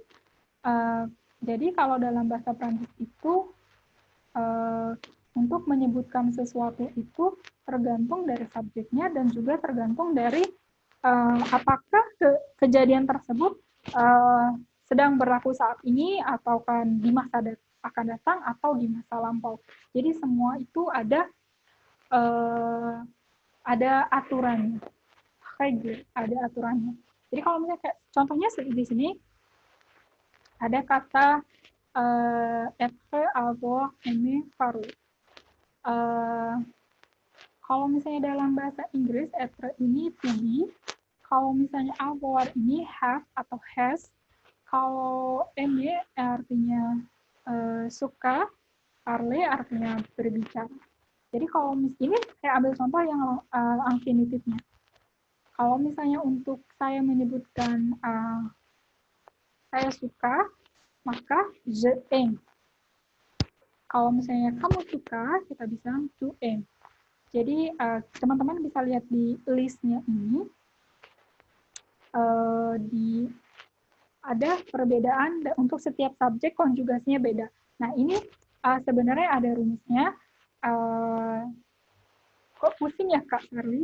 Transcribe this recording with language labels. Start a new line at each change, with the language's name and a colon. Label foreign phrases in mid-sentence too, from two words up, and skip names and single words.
Indonesian: Jadi kalau dalam bahasa Prancis itu untuk menyebutkan sesuatu itu tergantung dari subjeknya dan juga tergantung dari apakah kejadian tersebut sedang berlaku saat ini atau kan di masa akan datang atau di masa lampau. Jadi semua itu ada aturannya. Ada aturannya. Jadi kalau misalnya kayak contohnya di sini ada kata être, avoir, aimer, parler. Kalau misalnya dalam bahasa Inggris être ini
English: to be,
Indonesian: kalau misalnya avoir ini have atau has, kalau aimer artinya suka, parler artinya berbicara. Jadi kalau ini saya ambil contoh yang infinitifnya. Kalau misalnya untuk saya menyebutkan saya suka, maka
French: je aime.
Indonesian: Kalau misalnya kamu suka, kita bisa
French: to aim.
Indonesian: Jadi teman-teman bisa lihat di listnya ini, ada perbedaan untuk setiap subjek konjugasinya beda. Nah ini sebenarnya ada rumusnya. Kok pusing ya Kak Charlie?